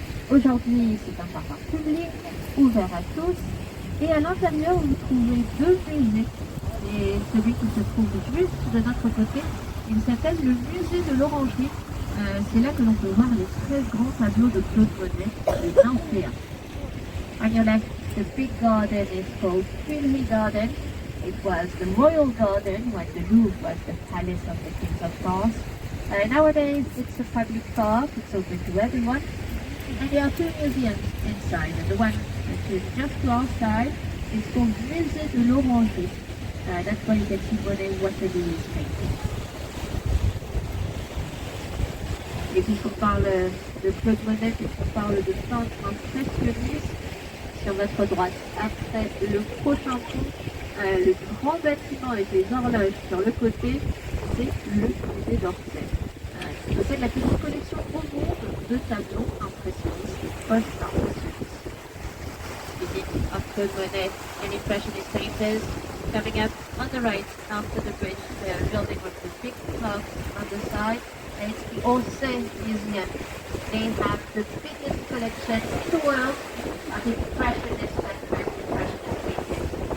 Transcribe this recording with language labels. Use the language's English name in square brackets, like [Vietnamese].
[French] Aujourd'hui, c'est un jardin public, ouvert à tous. Et à l'intérieur, vous trouvez deux musées. Et celui qui se trouve juste de notre côté, il s'appelle le musée de l'Orangerie. C'est là que l'on peut voir les très grands tableaux de Claude Monet, les Nymphéens. [English] On your left, the big garden is called Tuileries Garden. It was the royal garden when the Louvre was the palace of the kings of France. Nowadays, it's a public park. It's open to everyone. And there are two museums inside. And the one that is just to our side is called Musée de l'Orangerie. That's where you can see Monet Waterloo is painting. [French] Et puisqu'on parle de Claude Monet, puisqu'on parle de peintre impressionniste, sur votre droite, après le prochain pont, le grand bâtiment avec les horloges sur le côté, c'est le musée d'Orsay. Qui possède la plus grande collection au monde de tableaux impressionnistes et post-impressionnistes. [English] Speaking of Claude Monet and impressionist painters, coming up on the right after the bridge, they are building with the big clock on the side. And it's the Orsay Museum. They have the biggest collection in the world of impressionist and post-impressionist paintings.